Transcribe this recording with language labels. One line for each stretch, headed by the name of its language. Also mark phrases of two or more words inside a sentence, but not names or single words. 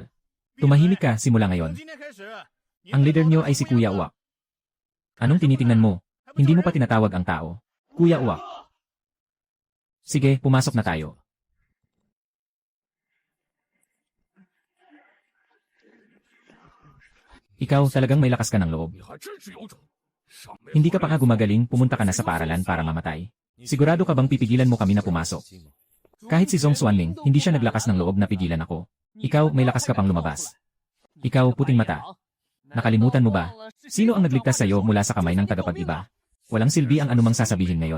Filipino: Tumahimik ka simula ngayon. Ang leader niyo ay si Kuya Uwak. Anong tinitingnan mo? Hindi mo pa tinatawag ang tao. Kuya Uwak. Sige, pumasok na tayo. Ikaw, talagang may lakas ka ng loob.
Chinese: 你还真是有种。上没
Filipino: Hindi ka pa nga gumagaling, pumunta ka na sa paaralan para mamatay. Sigurado ka bang pipigilan mo kami na pumasok? Kahit si Zhong Xuanming, hindi siya naglakas ng loob na pigilan ako. Ikaw, may lakas ka pang lumabas. Ikaw, puting mata. Nakalimutan mo ba? Sino ang nagligtas sa'yo mula sa kamay ng tagapag-iba? Walang silbi ang anumang sasabihin ngayon.